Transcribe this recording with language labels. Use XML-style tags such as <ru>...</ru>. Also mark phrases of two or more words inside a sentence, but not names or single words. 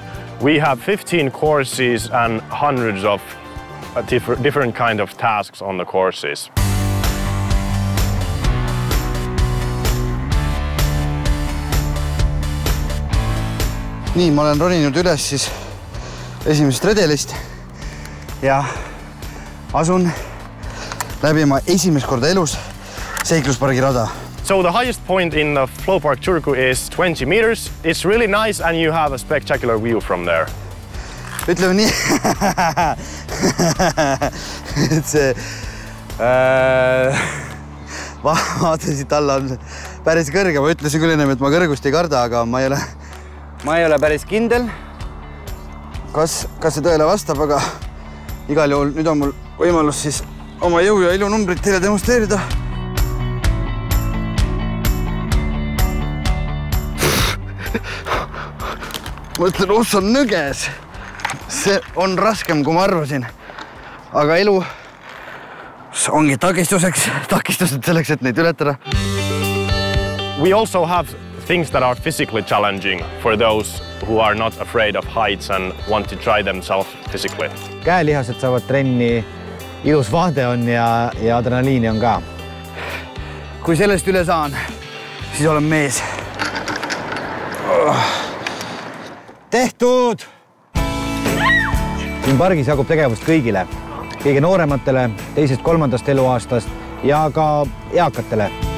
<en>We have 15 courses and hundreds of different kind of tasks on the courses.</en> <et>Nii, ma olen roninud üles siis esimesest redelist ja asun läbima esimest korda elus seikluspargi rada.</et> <en>So the highest point in the Flow Park Turku is 20 meters. It's really nice and you have a spectacular view from there.</en> <et>Ütleme nii, et see vaade siit alla on päris kõrge. Ma ütlesin küll ennem, et ma kõrgust ei karda, aga ma ei ole päris kindel, kas see tõele vastab, aga igal juhul nüüd on mul võimalus siis oma jõu ja ilunumbrit teile demonstreerida. Ma ütlen, on nõges. See on raskem, kui ma arvasin. Aga elu ongi takistused selleks, et neid ületada.</et> <en>We also have things that are physically challenging for those who are not afraid of heights and want to try themselves physically.</en> <et>Käelihased saavad trenni, ilus vaade on ja adrenaliini on ka. Kui sellest üle saan, siis olen mees. Tehtud! Siin pargis jagub tegevust kõigile. Kõige noorematele, teisest, kolmandast eluaastast ja ka eakatele.</et>